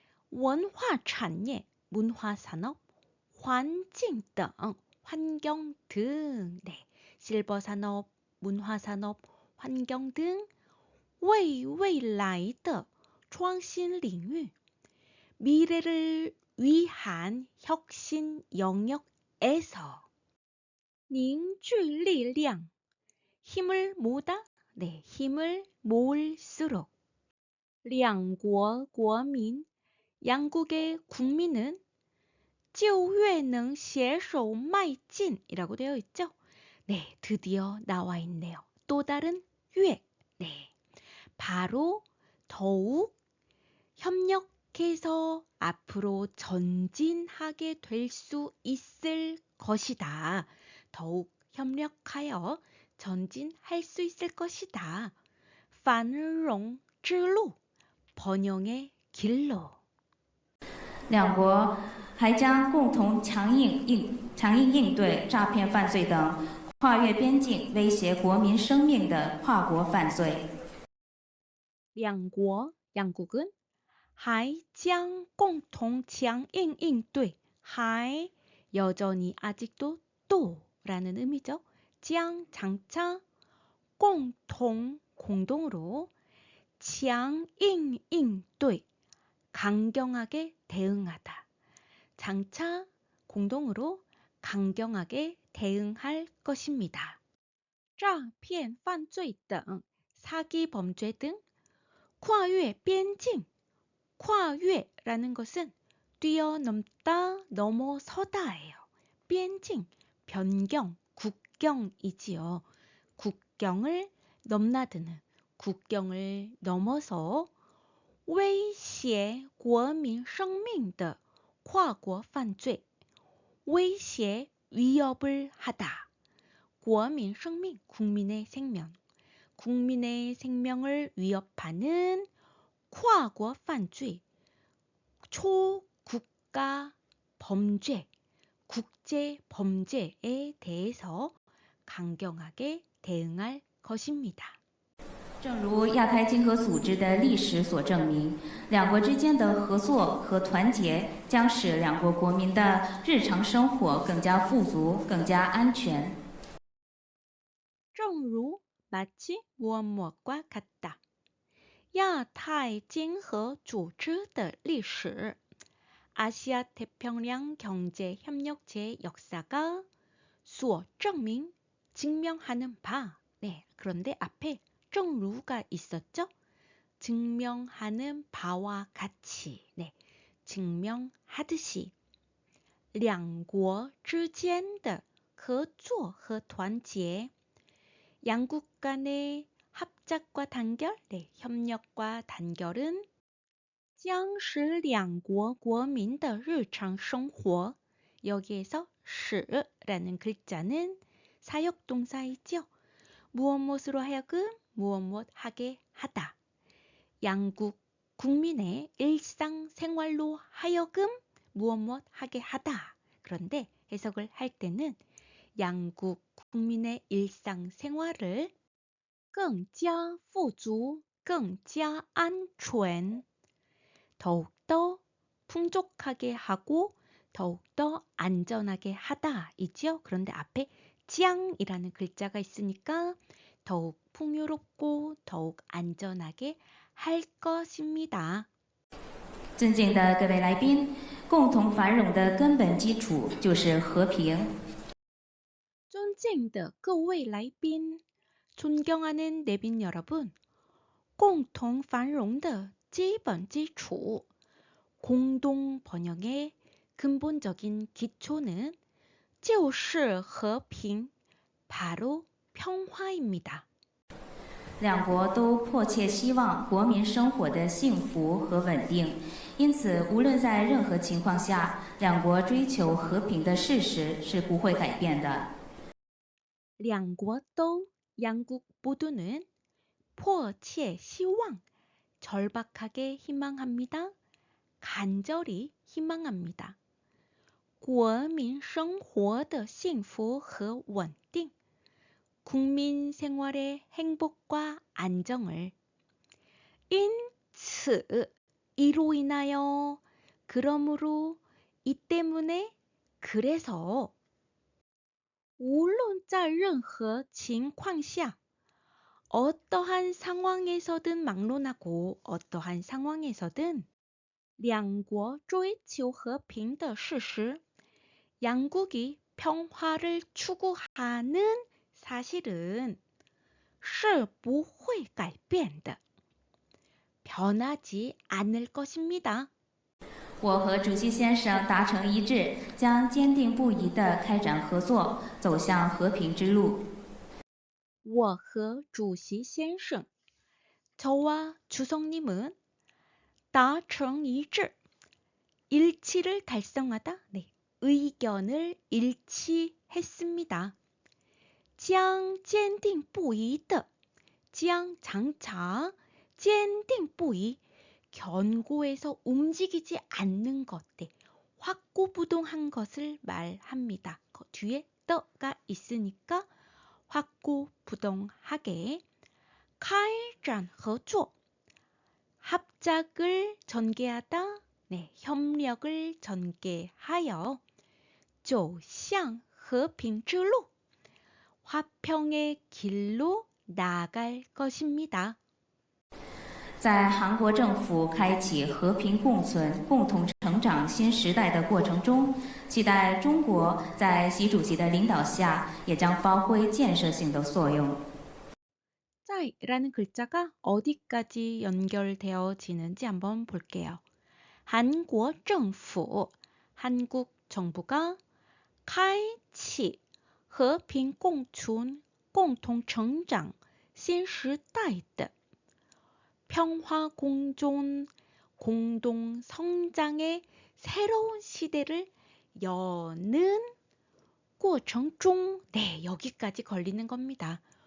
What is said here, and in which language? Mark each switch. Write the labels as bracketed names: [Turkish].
[Korean] 원화产业, 문화 산업, 환경 등, 환경 등, 네, 실버 산업, 문화 산업, 환경 등, [Chinese] 为未来的创新领域, [Korean] 미래를 위한 혁신 영역에서. [Chinese] 凝聚力量, [Korean] 힘을 모다, 네, 힘을 모을수록. [Chinese] 两国国民, [Korean] 양국의 국민은 [Chinese] 就越能携手迈进 [Korean] 이라고 되어 있죠. 네, 드디어 나와 있네요. 또 다른 越, 네, 바로 더욱 협력해서 앞으로 전진하게 될 수 있을 것이다. 더욱 협력하여 전진할 수 있을 것이다. [Chinese] 繁荣之路, [Korean] 번영의 길로. [Chinese] 两国还将共同强硬应对诈骗犯罪等跨越边境威胁国民生命的跨国犯罪。 [Korean] 两国, 양국은 [Chinese] 还将共同强硬应对, [Korean] 还 여전히 아직도 또라는 의미죠. 将 장차, 共同 공동으로, [Chinese] 强硬应对 [Korean] 강경하게 대응하다. 장차 공동으로 강경하게 대응할 것입니다. 诈骗犯罪등, 사기 범죄 등, [Chinese] 跨越边境, [Korean] 跨越라는 것은 뛰어넘다, 넘어서다예요. 边境, 변경, 국경이지요. 국경을 넘나드는, 국경을 넘어서 [Chinese] 威胁国民生命的跨国犯罪, [Korean] 威胁, 위협을 하다. [Chinese] 国民生命, [Korean] 국민의 생명. 국민의 생명을 위협하는 跨国犯罪, 초국가 범죄, 국제 범죄에 대해서 강경하게 대응할 것입니다. [Chinese] 正如亚太经合组织的历史所证明，两国之间的合作和团结将使两国国民的日常生活更加富足、更加安全。 [Korean] 正如 마치 무엇무엇과 같다. [Chinese] 亚太经合组织的历史, [Korean] 아시아 태평양 경제 협력체의 역사가 [Chinese] 所证明, [Korean] 증명하는 바. 네, 그런데 앞에 正如가 있었죠? 증명하는 바와 같이, 네, 증명하듯이. [Chinese] 两国之间的合作和团结, [Korean] 양국 간의 합작과 단결, 네, 협력과 단결은 [Chinese] 将使两国国民的日常生活, [Korean] 여기에서 使라는 글자는 사역동사이죠. 무엇무엇으로 하여금 무엇무엇 하게 하다. 양국 국민의 일상생활로 하여금 무엇무엇 하게 하다. 그런데 해석을 할 때는 양국 국민의 일상생활을 [Chinese] 更加富足, 更加安全, [Korean] 더욱더 풍족하게 하고 더욱더 안전하게 하다 이죠. 그런데 앞에 将이라는 글자가 있으니까 더욱 풍요롭고 더욱 안전하게 할 것입니다. [Chinese] 尊敬的各位来宾，共同繁荣的根本基础就是和平。尊敬的各位来宾, [Korean] 존경하는 내빈 여러분, [Chinese] 共同繁荣的基本基础, [Korean] 공동 번영의 근본적인 기초는 [Chinese] 就是和平, [Korean] 바로 평화입니다. [Chinese] 两国都迫切希望国民生活的幸福和稳定，因此，无论在任何情况下，两国追求和平的事实是不会改变的。 [Korean] 两国都, 양국 모두는 [Chinese] 迫切希望, [Korean] 절박하게 희망합니다. 간절히 희망합니다. [Chinese] 国民生活的幸福和稳定, [Korean] 국민 생활의 행복과 안정을 인츠 이로 인하여 그러므로 이 때문에 그래서 [Chinese] 无论在任何情况下 [Korean] 어떠한 상황에서든 막론하고 어떠한 상황에서든 [Chinese] 两国追求和平的事实 [Korean] 양국이 평화를 추구하는 사실은 [Chinese] 是不会改变的 [Korean] 변하지 않을 것입니다. [Chinese] 我和主席先生达成一致，将坚定不移地开展合作，走向和平之路。我和主席先生 [Korean] 저와 주석님은 [Chinese] 达成一致 [Korean] 일치를 달성하다 의견을 일치했습니다. [Chinese] 将坚定不移的 [Korean] 将장차 坚定不移 견고해서 움직이지 않는 것들 확고부동한 것을 말합니다. 그 뒤에 떠가 있으니까 확고부동하게 [Chinese] 开展合作 [Korean] 합작을 전개하다 협력을 전개하여 [Chinese] 走向和平之路 [Korean] 화평의 길로 나아갈 것입니다. [Chinese] 在韩国政府开启和平共存、共同成长新时代的过程中，期待中国在习主席的领导下，也将发挥建设性的作用。 [Korean] 라는 글자가 어디까지 연결되어지는지 한번 볼게요. 한국 정부, 한국 정부가 [Chinese] 开启和平共存、共同成长新时代的 [Korean] 평화 공존, 공동 성장의 새로운 시대를 여는 [Chinese] 过程中 [Korean] 여기까지 걸리는 겁니다.